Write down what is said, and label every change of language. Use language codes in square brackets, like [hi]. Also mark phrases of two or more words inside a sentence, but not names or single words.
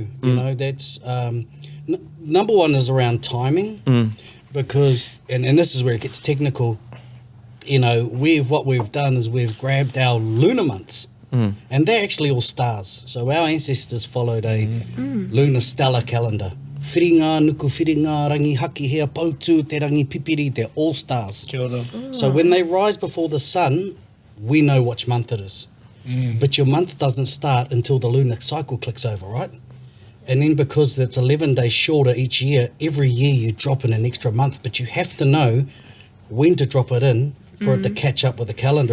[en] You know, that's number 1 is around timing because, and this is where it gets technical. You know, what we've done is we've grabbed our lunar months. And they're actually all stars. So our ancestors followed a lunar stellar calendar. [mi] Whiringa, nuku whiringa, rangi haki hea, pautu, te rangi pipiri, [en] they're all stars. [mi] Kia ora. [en] So when they rise before the sun, we know which month it is. But your month doesn't start until the lunar cycle clicks over, right? And then because it's 11 days shorter each year, every year you drop in an extra month, but you have to know when to drop it in for it to catch up with the calendar.